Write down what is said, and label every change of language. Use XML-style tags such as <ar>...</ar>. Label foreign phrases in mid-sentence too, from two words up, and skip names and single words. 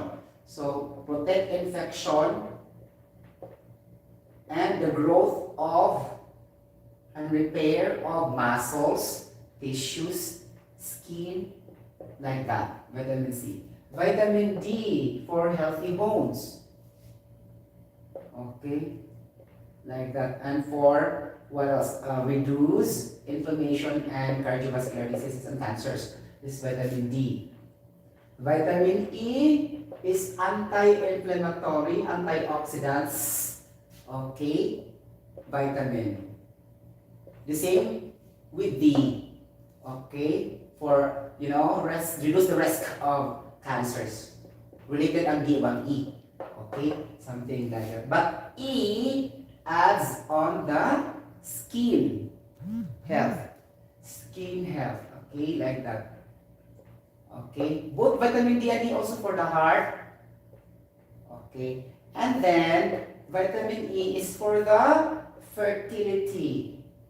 <en>So, protect infection and the growth of and repair of muscles, tissues, skin, like that. Vitamin C. Vitamin D for healthy bones. Okay, like that. And for what else? Reduce inflammation and cardiovascular diseases and cancers. This is vitamin D. Vitamin E is anti-inflammatory, antioxidants. Okay, vitamin. The same with D. Okay, for reduce the risk of cancers.</en> <hil>Related ang D ang E.</hil> <en>Okay, something like that. But E adds on the skin health. Skin health. Okay, like that. Okay, both vitamin D and E also for the heart. Okay, and then vitamin E is for the fertility.</en>